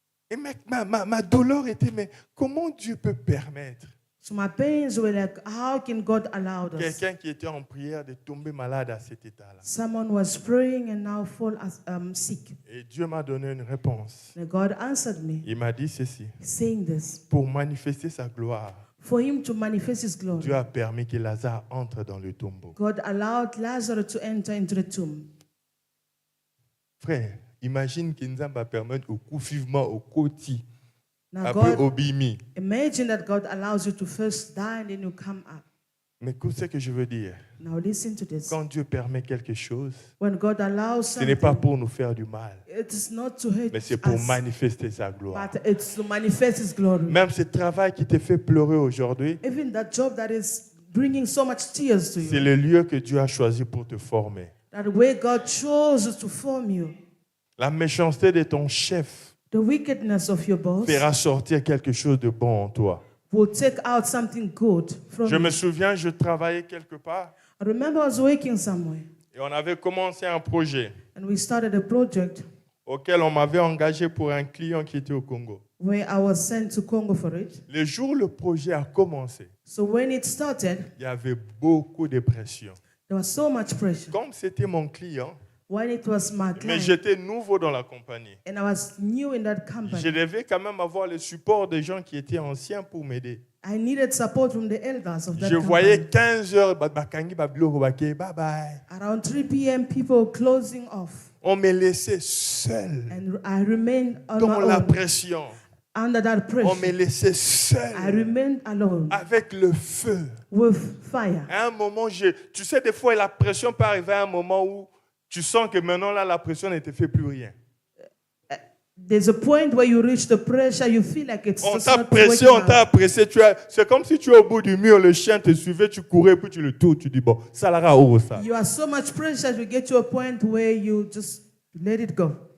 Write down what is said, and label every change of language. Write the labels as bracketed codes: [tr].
[fr] Et ma douleur était, mais comment Dieu peut permettre? [en] So my pains were like, how can God allow this? [fr] Quelqu'un qui était en prière de tomber malade à cet état-là. [en] Someone was praying and now fall sick. [fr] Et Dieu m'a donné une réponse. [en] And God answered me. [fr] Il m'a dit ceci. [en] Saying this. [fr] Pour manifester sa gloire. [en] For him to manifest his glory. [fr] Dieu a permis que Lazare entre dans le tombeau. [en] God allowed Lazarus to enter into the tomb. [fr] Frère, imagine que Nzamba va permettre au coup vivement au côté. [en] Now imagine that God allows you to first die and then you come up. [fr] Mais qu'est-ce que je veux dire? [en] Now listen to this. [fr] Quand Dieu permet quelque chose, [en] when God allows [fr] ce n'est pas pour nous faire du mal, [en] it is not to hate [fr] mais c'est pour manifester sa gloire. [en] But it's to manifest His glory. [fr] Même ce travail qui te fait pleurer aujourd'hui, [en] even that job that is bringing so much tears to you, [fr] c'est le lieu que Dieu a choisi pour te former. [en] That way God chose to form you. [fr] La méchanceté de ton chef [en] the wickedness of your boss [fr] fera sortir quelque chose de bon en toi. [en] Will take out something good from [fr] je me souviens, je travaillais quelque part. [en] I remember I was working somewhere. [fr] Et on avait commencé un projet. [en] And we started a project. [fr] Auquel on m'avait engagé pour un client qui était au Congo. [en] Where I was sent to Congo for it. [fr] Le jour où le projet a commencé, [en] so when it started, [fr] il y avait beaucoup de pression. [en] There was so much pressure. [fr] Comme c'était mon client, [en] when it was my client, [fr] mais j'étais nouveau dans la compagnie. [en] And I was new in that company. [fr] Je devais quand même avoir le support des gens qui étaient anciens pour m'aider. [en] I needed support from the elders of that [fr] Je [en] company. [fr] voyais 15 heures, [en] bye bye. Around 3 p.m., people closing off. [fr] On me laissait seul. [en] And I remained on [fr] dans [en] my [fr] la [en] own. [fr] pression. [en] Under that pressure. [fr] On me laissait seul. [en] I remained alone. [fr] Avec le feu. [en] With fire. [fr] À un moment, tu sais, des fois, la pression peut arriver à un moment où tu sens que maintenant, là, la pression ne te fait plus rien. [en] There's a point where you reach the pressure, you feel like it's [fr] on t'a pressé, on t'a pressé. C'est comme si tu es au bout du mur, le chien te suivait, tu courais, puis tu le tournes, tu dis, bon, ça l'ara où ça? [en] You are so much pressure to get to a point where you just let it go.